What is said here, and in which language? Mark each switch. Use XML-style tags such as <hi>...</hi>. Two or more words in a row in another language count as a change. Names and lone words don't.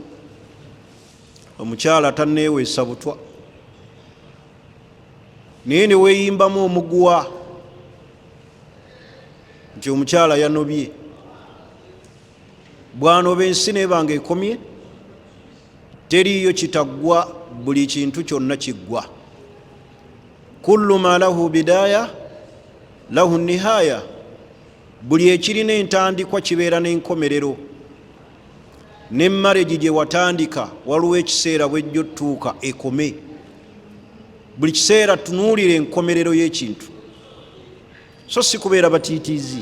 <lg>Omukyala tanneeweesa butwa, naye ne weeyimbamu omuguwa nti omukyala yanobye. Bw'anoba ensi neebanga ekomye, teriiyo kitaggwa, buli kintu kyonna kiggwa.</lg> <ar>كل ما له بداية له نهاية,</ar> <lg>buli ekirina entandikwa kibeera n'enkomerero. Ne marriage gye watandika waliwo ekiseera bwejjo tuuka ekome. Buli kiseera tunuulira enkomerero y'ekintu, so si kubeera batiitiizi.</lg>